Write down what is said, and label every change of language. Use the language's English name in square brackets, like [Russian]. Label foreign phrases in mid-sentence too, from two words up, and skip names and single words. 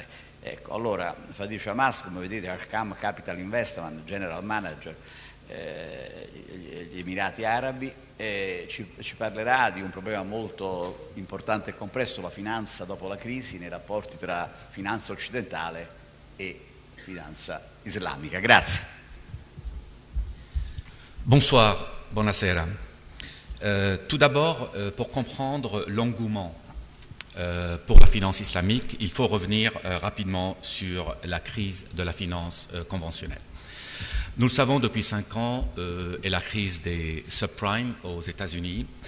[Italian] Ecco, allora Fadi Chamas, come vedete, Arkham Capital Investment, [English] General Manager [Italian] gli Emirati Arabi, ci parlerà di un problema molto importante e complesso, la finanza dopo la crisi, nei rapporti tra finanza occidentale e finanza islamica. Grazie. [French] Bonsoir, buonasera. Tout d'abord, pour comprendre l'engouement pour la finance islamique, il faut revenir rapidement sur la crise de la finance conventionnelle. Nous le savons depuis 5 ans, et la crise des subprimes aux États-Unis.